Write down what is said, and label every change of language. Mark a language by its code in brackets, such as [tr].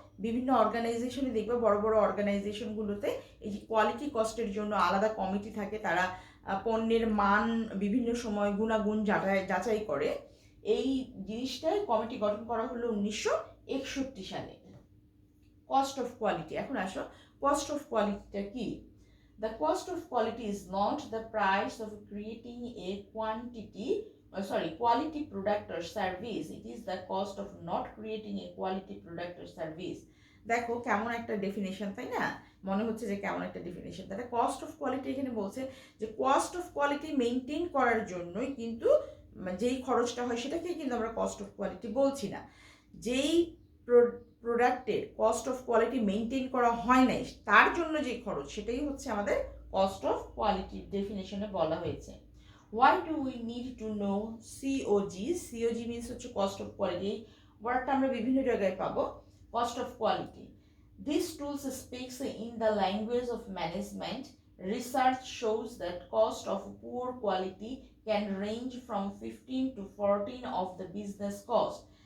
[bn] বিভিন্ন অর্গানাইজেশনে দেখবে, বড় বড় অর্গানাইজেশনগুলোতে এই যে কোয়ালিটি কস্টের জন্য আলাদা কমিটি থাকে, তারা পণ্যের মান বিভিন্ন সময় গুণাগুণ যাচাই করে। এই জিনিসটাই কমিটি গঠন করা হলো 1961 সালে। কস্ট অফ কোয়ালিটি, এখন আসো কস্ট অফ কোয়ালিটিটা কি। [en] The cost of quality is not the price of creating a quality product or service. It is the cost of not creating a quality product or service. [bn] দেখো কেমন একটা definition, তাই না? মনে হচ্ছে যে কেমন একটা ডেফিনেশন। তাহলে কস্ট অফ কোয়ালিটি এখানে বলছে যে কস্ট অফ কোয়ালিটি মেনটেন করার জন্যই কিন্তু যেই খরচটা হয় সেটাকে কিন্তু আমরা কস্ট অফ কোয়ালিটি বলছি না। যেই প্রোডাক্টের কস্ট অফ কোয়ালিটি মেনটেন করা হয় নাই তার জন্য যে খরচ, সেটাই হচ্ছে আমাদের কস্ট অফ কোয়ালিটি ডেফিনেশনে বলা হয়েছে। [en] Why do we need to know COG? [bn] COG means হচ্ছে কস্ট অফ কোয়ালিটি। ওয়ার্ডটা আমরা বিভিন্ন জায়গায় পাবো। [en] Cost of quality, this tool speaks in the language of management. Research shows that cost of poor quality can range from 15 to 14 of the business cost.